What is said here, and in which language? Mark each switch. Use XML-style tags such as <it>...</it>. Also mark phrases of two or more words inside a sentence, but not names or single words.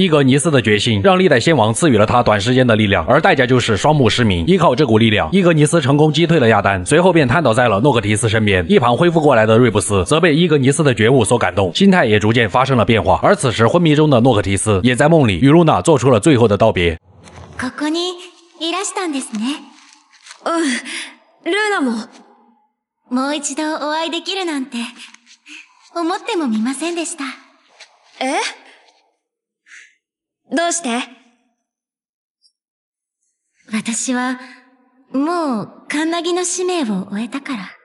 <zh>伊格尼斯的决心让历代先王赐予了他短时间的力量，而代价就是双目失明。依靠这股力量，伊格尼斯成功击退了亚丹，随后便瘫倒在了诺克提斯身边。一旁恢复过来的瑞布斯则被伊格尼斯的觉悟所感动，心态也逐渐发生了变化。而此时昏迷中的诺克提斯也在梦里与露娜做出了最后的道别。</zh> <ja>ここにいらしたんですね。ルーナも。もう一度お会いできるなんて思ってもみませんでした。え？どうして？私はもうカンナギの使命を終えたから。</ja>